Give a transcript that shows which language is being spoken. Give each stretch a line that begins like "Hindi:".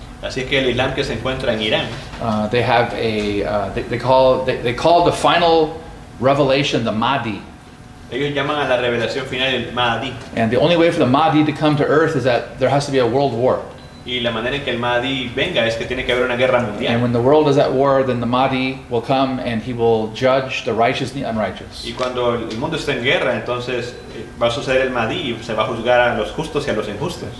Spanish: Así es que el Islam que se encuentra en Irán,
English: they have they call the final revelation the Mahdi.
Spanish: ellos llaman a la revelación final el Mahdi.
English: And the only way for the Mahdi to come to earth is that there has to be a world war.
Spanish: Y la manera en que el Mahdi venga es que tiene que haber una guerra
English: And
Spanish: mundial.
English: when the world is at war, then the Mahdi will come and he will judge the righteous and the unrighteous.
Spanish: Y cuando el mundo está en guerra, entonces va a suceder el Mahdi y se va a juzgar a los justos y a los injustos.